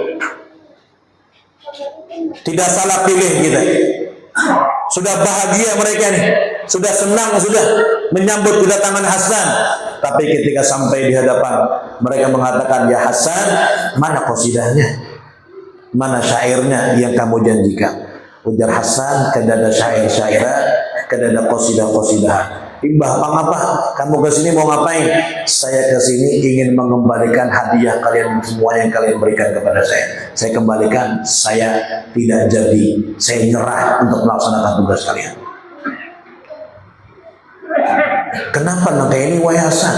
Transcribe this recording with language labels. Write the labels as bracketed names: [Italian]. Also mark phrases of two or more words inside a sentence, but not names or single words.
[Indonesian] Tidak salah pilih kita. Sudah bahagia mereka nih. Sudah senang, sudah menyambut kedatangan Hasan. Tapi ketika sampai di hadapan, mereka mengatakan, ya Hasan, mana qasidahnya? Mana syairnya yang kamu janjikan? [Banjar] Ujar Hasan, kada ada syair-syairan, kada ada qasidah-qasidahan. [Indonesian] Imbah apa? Kamu ke sini mau ngapain? Saya ke sini ingin mengembalikan hadiah kalian semua yang kalian berikan kepada saya. Saya kembalikan, saya tidak jadi. Saya nyerah untuk melaksanakan tugas kalian. Kenapa nangka ini wahai Hasan?